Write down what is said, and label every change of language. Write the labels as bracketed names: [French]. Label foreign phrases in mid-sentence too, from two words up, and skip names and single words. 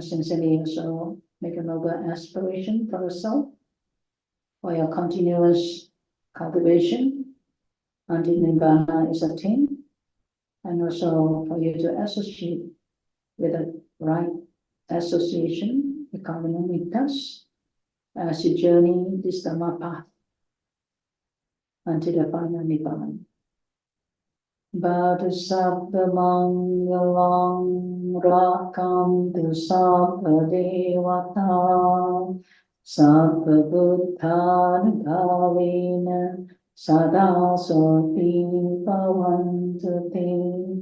[English] Sincerely also make a noble aspiration for yourself, for your continuous cultivation until Nibbana is attained, and also for you to associate with the right association, the Kalyana as you journey this Dhamma path until the final Nibbana. [Pali] Bhadu sabba mangalam rakantu sabba devata sabba buddhan bhavena sada soti bhavantu te.